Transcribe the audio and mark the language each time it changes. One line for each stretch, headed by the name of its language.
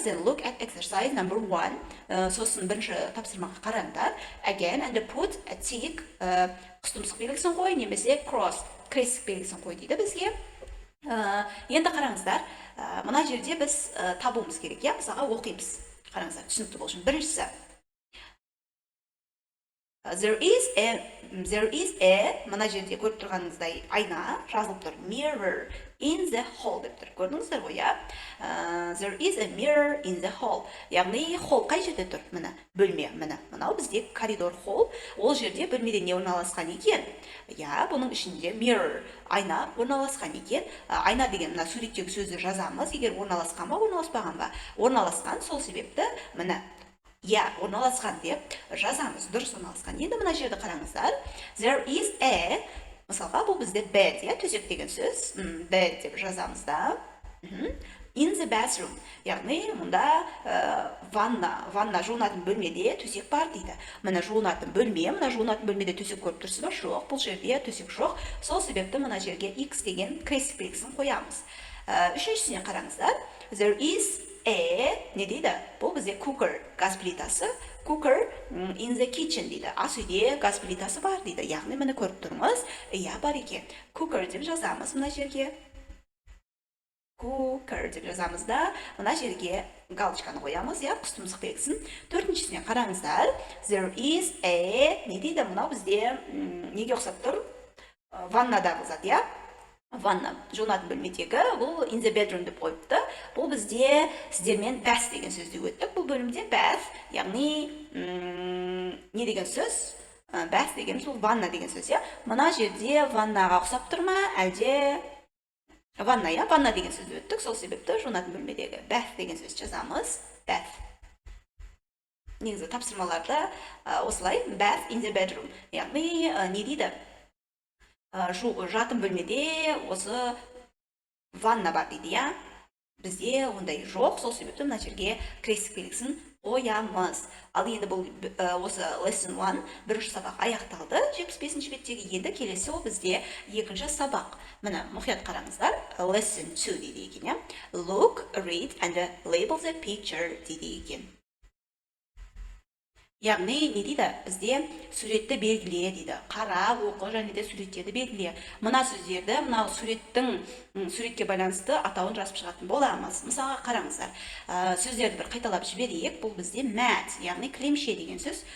English: Then look at exercise number 1.
Kazakh: Сосын бірінші тапсырмаға қараңдар.
English: Again and put a tick.
Kazakh: Қыстымсық белгісін қой, немесе cross. Крестік белгісін қой дейді бізге. Енді қараңыздар. Мына жерде біз табуымыз керек. Мысалға оқимыз. Қараңыздар, түсінікті болсын. Біріншісі.
English: There is a,
Kazakh: мына жерде көріп тұрғаныңыздай айна жазылып тұр.
English: Mirror in the hall
Kazakh: деп тұр. Көрдіңіздер ғой,
English: There is a mirror in the hall.
Kazakh: Яғни hall қай жерде тұр? Міне, бөлме. Мынау бізде коридор hall. Ол жерде бөлмеде не орналасқан екен? Бұның ішінде mirror, айна орналасқан екен. Айна деген мына суреттегі сөзді жазамыз. Егер орналасқан ба, орналаспаған ба? Орналасқан, сол себепті міне орналасқан деп жазамыз. Дұрыс орналасқан. Енді мына жерді қараңыздар.
English: There is a,
Kazakh: мысалға бұл бізде bed, төсек деген сөз. Bed деп жазамыз да.
English: In the bathroom,
Kazakh: яғни мұнда ванна жуынатын бөлмеде төсек бар дейді. Мына жуынатын бөлмеде төсек көріп тұрсыз ба? Жоқ, бұл жерде төсек жоқ. Сол себепті мына жерге X деген крестік белгісін қоямыз. Үшіншісіне қараңыздар.
English: There is
Kazakh: не дейді? Бұл бізде cooker, газ плитасы.
English: Cooker in the kitchen
Kazakh: дейді. Ас үйде газ плитасы бар дейді. Яғни мені көріп тұрмыз. Бар екен. Cooker деп жазамыз мына жерге. cooker деп жазамыз да, мына жерге галочканы қоямыз, иә, құс тұмсық белгісін. Төртіншісіне қараңыздар.
English: There is a,
Kazakh: не дейді, мынау бізде неге ұқсап тұр? Ваннадағы зат, иә? Ванна, жуынатын бөлмедегі, бұл
English: in the bedroom
Kazakh: деп қойыпты. Бұл бізде сіздермен bath деген сөзді өттік. Бұл бөлімде bath, яғни не деген сөз? Bath деген сөз, ванна деген сөз, иә? Мына жерде ваннаға ұқсап тұр ма, әлде ванна, иә? Ванна деген сөзді өттік. Сол себепті жуынатын бөлмедегі bath деген сөз жазамыз.
English: Bath.
Kazakh: Негізі тапсырмаларда осылай
English: bath in the bedroom.
Kazakh: Яғни не дейді? Жатын бөлмеде осы ванна бар дейді, иә? Бізде ондай жоқ, сол себепті мына жерге крестик белгісін қоямыз. Ал енді бұл осы lesson 1 бірінші сабақ аяқталды. 75-ші беттегі енді келесі ол бізде екінші сабақ. Міне мұқият қараңыздар. Lesson 2 дейді екен, иә?
English: Look, read and label the picture
Kazakh: дейді екен. Яғни не дейді? Бізде суретті белгіле дейді. Қара, оқы және де суреттерді белгіле. Мына сөздерді, мына суретке байланысты атауын жазып шығатын боламыз. Мысалға қараңыздар. Сөздерді бір қайталап жіберейік. Бұл бізде mat, яғни кілемше деген сөз.